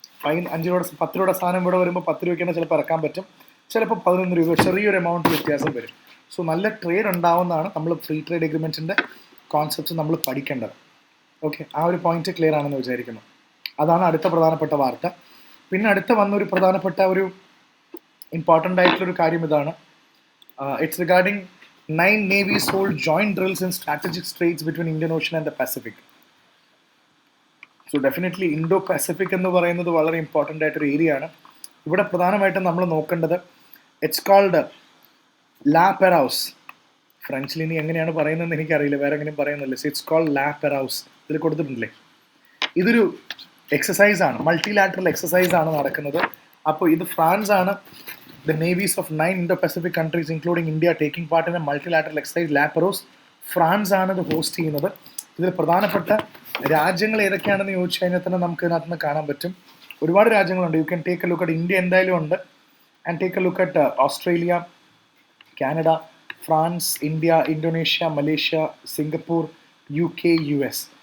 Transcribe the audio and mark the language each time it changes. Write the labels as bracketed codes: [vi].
[ml] 5 രൂപയുടെ 10 രൂപയുടെ സാധനം ഇവിടെ വരുമ്പോൾ 10 രൂപയ്ക്ക് തന്നെ ചിലപ്പോൾ ഇറക്കാൻ പറ്റും. ചിലപ്പോൾ 11 രൂപ, ചെറിയൊരു എമൗണ്ട് വ്യത്യാസം വരും. സോ നല്ല ട്രേഡ് ഉണ്ടാവുന്നതാണ് നമ്മൾ ഫ്രീ ട്രേഡ് എഗ്രിമെൻറ്റിൻ്റെ കോൺസെപ്റ്റ്സ് നമ്മൾ പഠിക്കേണ്ടത്. ഓക്കെ, ആ ഒരു പോയിന്റ് ക്ലിയർ ആണെന്ന് വിചാരിക്കുന്നു. അതാണ് അടുത്ത പ്രധാനപ്പെട്ട വാർത്ത. പിന്നെ അടുത്ത വന്നൊരു പ്രധാനപ്പെട്ട ഒരു ഇമ്പോർട്ടൻ്റ് ആയിട്ടുള്ളൊരു കാര്യം ഇതാണ്. [en] It's regarding 9 navies hold joint drills in strategic straits between Indian Ocean and the Pacific. [ml] So definitely Indo Pacific എന്ന് പറയുന്നത് വളരെ ഇമ്പോർട്ടൻ്റ് ആയിട്ടൊരു ഏരിയ ആണ്. ഇവിടെ പ്രധാനമായിട്ടും നമ്മൾ നോക്കേണ്ടത് [en] it's called [ml] ലാ പെറൌസ്. ഫ്രഞ്ചിൽ ഇനി എങ്ങനെയാണ് പറയുന്നതെന്ന് എനിക്കറിയില്ല, വേറെ എങ്ങനെയും പറയുന്നില്ല. [en] so it's called [ml] ലാ പെറൌസ്. ഇതിൽ കൊടുത്തിട്ടില്ലേ? ഇതൊരു എക്സസൈസാണ്, മൾട്ടിലാറ്ററൽ എക്സസൈസാണ് നടക്കുന്നത്. അപ്പോൾ ഇത് ഫ്രാൻസ് ആണ്. [en] The navies of 9 Indo-Pacific countries including India taking part in a multilateral exercise La Perouse. [ml] France ആണ് ഇത് ഹോസ്റ്റ് ചെയ്യുന്നത്. ഇതിൽ പ്രധാനപ്പെട്ട രാജ്യങ്ങൾ ഏതൊക്കെയാണെന്ന് ചോദിച്ചു കഴിഞ്ഞാൽ തന്നെ നമുക്ക് ഇതിനകത്ത് നിന്ന് കാണാൻ പറ്റും. ഒരുപാട് രാജ്യങ്ങളുണ്ട്. [en] you can take a look at India [ml] എന്തായാലും ഉണ്ട്, [en] And take a look at Australia, Canada, France, India, Indonesia, Malaysia, Singapore, UK, US.